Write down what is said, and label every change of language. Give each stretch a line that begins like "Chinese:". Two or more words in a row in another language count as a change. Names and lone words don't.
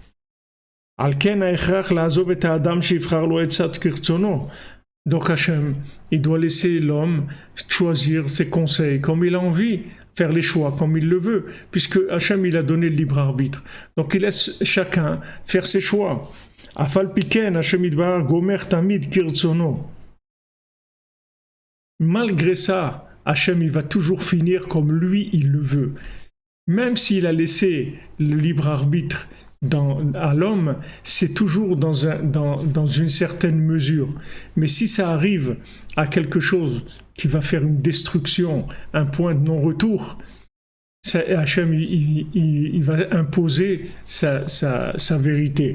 French: Donc Hachem, il doit laisser l'homme choisir ses conseils comme il a envie, faire les choix comme il le veut, puisque Hachem il a donné le libre arbitre. Donc il laisse chacun faire ses choix.
Hebrew: אף על פי כן השם הדבר גומר תמיד כרצונו.
French: Malgré ça, Hachem il va toujours finir comme lui il le veut. Même s'il a laissé le libre arbitre à l'homme, c'est toujours dans une certaine mesure. Mais si ça arrive à quelque chose qui va faire une destruction, un point de non-retour, Hachem il va imposer sa vérité.